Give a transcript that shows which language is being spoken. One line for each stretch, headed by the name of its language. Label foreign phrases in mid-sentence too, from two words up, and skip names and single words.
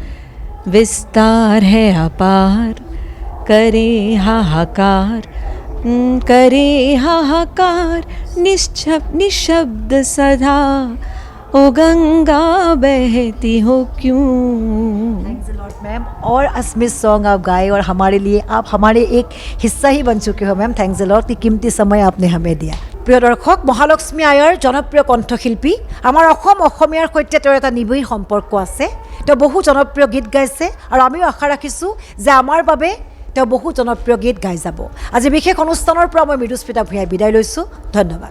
Hindi: विस्तार है अपार, करे हाहाकार, करे हाहाकार, निशब्द सदा, ओ गंगा बहती हो क्यों।
English: thanks a lot ma'am.
Hindi: और असमित सॉन्ग आप गाए और हमारे लिए आप हमारे एक हिस्सा ही बन चुके हो मैम।
English: thanks a lot,
Hindi: कि कीमती समय आपने हमें दिया।
Assamese: প্ৰিয় দৰ্শক, মহালক্ষ্মী আয়াৰ জনপ্ৰিয় কণ্ঠশিল্পী, আমাৰ অসমীয়াৰ সৈতে তেওঁৰ এটা নিবিড় সম্পৰ্ক আছে। তেওঁ বহু জনপ্ৰিয় গীত গাইছে আৰু আমিও আশা ৰাখিছোঁ যে আমাৰ বাবে তেওঁ বহু জনপ্ৰিয় গীত গাই যাব। আজি বিশেষ অনুষ্ঠানৰ পৰা মই মৃদুস্মিতা ভূঞাই বিদায় লৈছোঁ।